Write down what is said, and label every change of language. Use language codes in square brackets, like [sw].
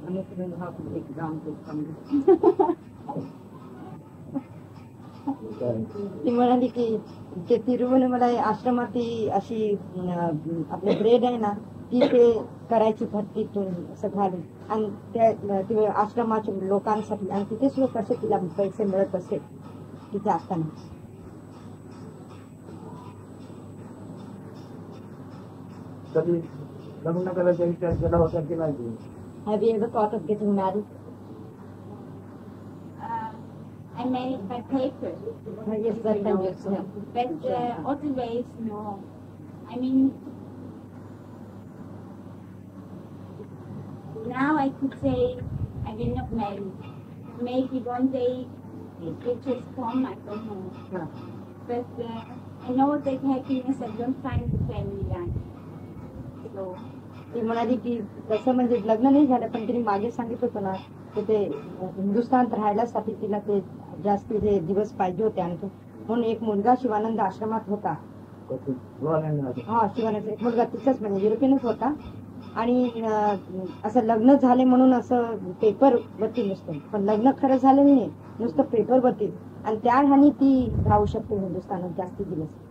[en] I'm not going to how to take brown bread from you. [mr] ती म्हणाली की ते तिरुवन्नमलाई आश्रमात ती अशी आपली ब्रेड आहे ना ती ते करायची भरतीतून असं घालून आणि त्या आश्रमाच्या लोकांसाठी आणि तिथेच लोक कसे तिला पैसे मिळत असे तिथे असताना. कधी लग्न करायचा विचार केला होता की नाही? [en] Have you ever thought of getting married? I married by paper. Yes, that time you said. But otherwise, no. I mean, now I could say I will not marry. Maybe one day it will just come, I don't know. But I know that happiness I don't find the family life. So. [mr] ती म्हणाली की तसं म्हणजे लग्न नाही झालं पण तिने मागे सांगितलं होतं ना की ते हिंदुस्थानात राहायलासाठी तिला ते जास्ती जे दिवस पाहिजे होते आणि म्हणून एक मुलगा शिवानंद आश्रमात होता. हा शिवानंद एक मुलगा तिचाच म्हणजे युरोपियनच होता आणि असं लग्न झाले म्हणून असं पेपर वरती नुसतं पण लग्न खरं झालं नाही नुसतं पेपर वरती आणि त्या ह्यानी ती राहू शकते हिंदुस्थानात जास्ती दिवस.